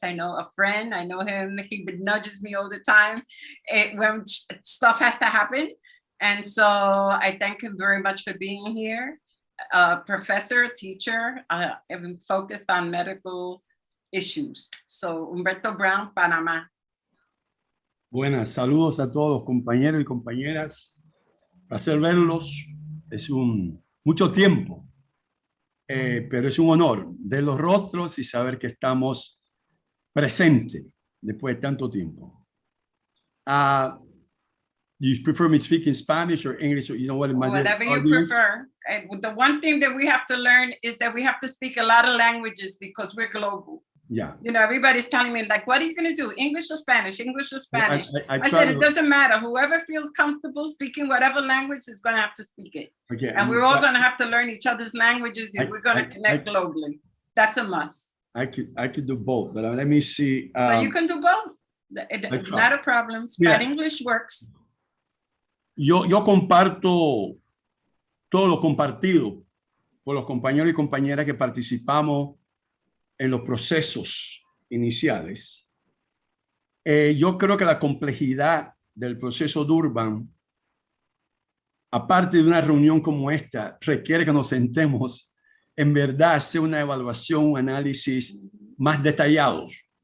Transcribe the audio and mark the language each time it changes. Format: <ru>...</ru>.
<en>I know a friend, I know him, he nudges me all the time when stuff has to happen. And so I thank him very much for being here. Professor, teacher, focused on medical issues. So Humberto Brown, Panamá.</en> <es>Buenas, saludos a todos, compañeros y compañeras. Placer verlos. Es mucho tiempo. Pero es un honor ver los rostros y saber que estamos presentes después de tanto tiempo.</es> <en>Do you prefer me to speak in Spanish or English? Or, you know what? Whatever you prefer. The one thing that we have to learn is that we have to speak a lot of languages because we're global. Yeah. You know, everybody's telling me, like, what are you going to do? English or Spanish? English or Spanish? I said, it doesn't matter. Whoever feels comfortable speaking whatever language is going to have to speak it. Okay, and we're all going to have to learn each other's languages if we're going to connect globally. That's a must. I could do both, but let me see. So you can do both. It's not a problem. But English works.</en> <es>Yo comparto todo lo compartido por los compañeros y compañeras que participamos en los procesos iniciales. Yo creo que la complejidad del proceso Durban, aparte de una reunión como esta, requiere que nos sentemos en verdad hacer una evaluación, un análisis más detallados</es>